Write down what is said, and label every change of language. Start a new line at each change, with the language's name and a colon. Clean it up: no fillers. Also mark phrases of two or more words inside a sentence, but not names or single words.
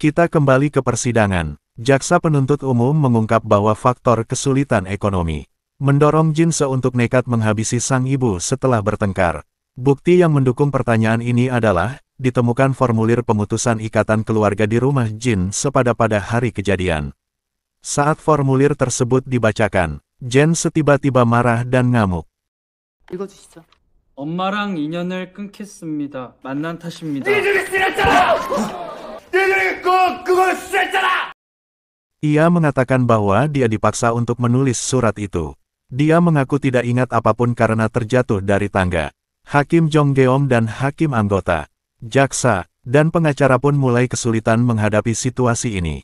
Indonesian: Kita kembali ke persidangan. Jaksa penuntut umum mengungkap bahwa faktor kesulitan ekonomi mendorong Jinse untuk nekat menghabisi sang ibu setelah bertengkar. Bukti yang mendukung pertanyaan ini adalah ditemukan formulir pemutusan ikatan keluarga di rumah Jinse pada hari kejadian. Saat formulir tersebut dibacakan, Jinse tiba-tiba marah dan ngamuk.
Korean: 읽어주시죠. 엄마랑 인연을 끊겠습니다. 만난 탓입니다.
Indonesian: Ia mengatakan bahwa dia dipaksa untuk menulis surat itu. Dia mengaku tidak ingat apapun karena terjatuh dari tangga. Hakim Jonggeom dan hakim anggota, jaksa, dan pengacara pun mulai kesulitan menghadapi situasi ini.